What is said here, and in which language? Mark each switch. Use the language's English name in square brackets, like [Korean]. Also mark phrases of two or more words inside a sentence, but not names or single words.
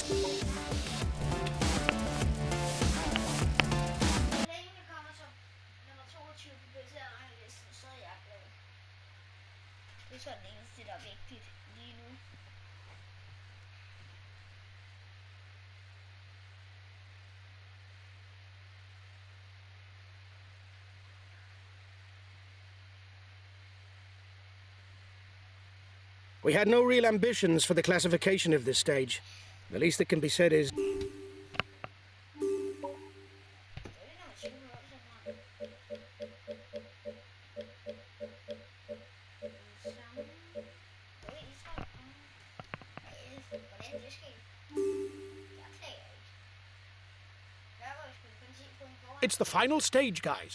[Danish] Så længe vi kommer som nummer 22 på BT-ranglisten, så er jeg glad. Det er så den eneste, der er vigtigt lige nu. [English] We had no real ambitions for the classification of this stage. The least that can be said is. [Danish] Det er nummer 20 også, mand. Hvordan det sker? Jeg klager ikke. Jeg var jo sgu kun 10 point foran. [English] It's the final stage, guys.